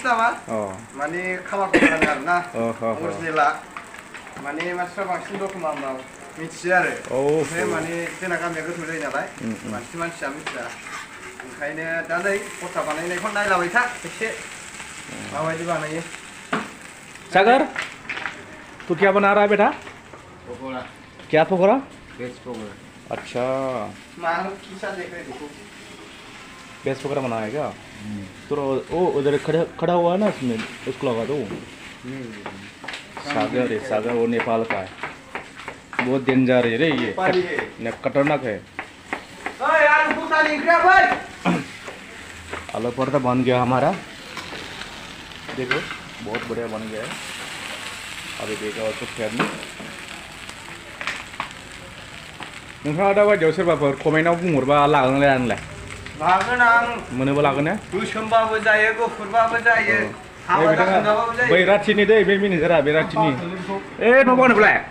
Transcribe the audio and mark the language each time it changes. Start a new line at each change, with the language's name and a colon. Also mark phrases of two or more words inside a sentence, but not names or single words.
Bodo: नामा माने खामारखौ आरो ना अरिजिनेला माने मानसिफ्रा बांसिन दतमा मिथियो आरो ओमफ्राय माने जोंना गामिया गोथौ जायो नालाय मानसिया मिथिया ओंखायनो दा नै खथा बानायनायखौ नायलाबाय था एसे माबायदि बानायो
Hindi: सागर तू क्या बना रहा है बेटा पकोड़ा क्या पकोड़ा वेज पकोड़ा अच्छा वेज पकोड़ा बनाया है क्या तो वो उधर खड़ा हुआ है ना इसमें उसको लगा दो सागर वो नेपाल का है बहुत डेंजर है रे ये खतरनाक है आलू पराठा बन गया हमारा देखो बहुत बढ़िया बन गया है अभी देखा उसको फेरने
Bodo: नोंथाङा दा बायदियाव सोरबाफोर कमेन्टआव बुंहरबा लागोन लायानोलाय लागोन आं मोनोबा लागोन ने गोसोमबाबो जायो गुफुरबाबो जायो बैराथिनि दै बे मेनेजारा बैराथिनि ए न' बावनोब्लाय